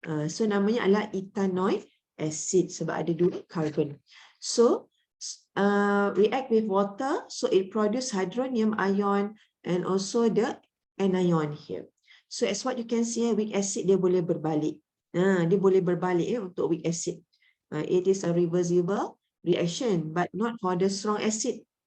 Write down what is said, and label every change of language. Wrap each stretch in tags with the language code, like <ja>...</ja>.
<ms>So namanya adalah ethanoic acid sebab ada dua carbon.</ms> <en>So react with water, so it produce hydronium ion and also the anion here. So as what you can see, weak acid</en> <ms>dia boleh berbalik. Dia boleh berbalik untuk weak acid.</ms> <en>It is a reversible reaction, but not for the strong acid.</en>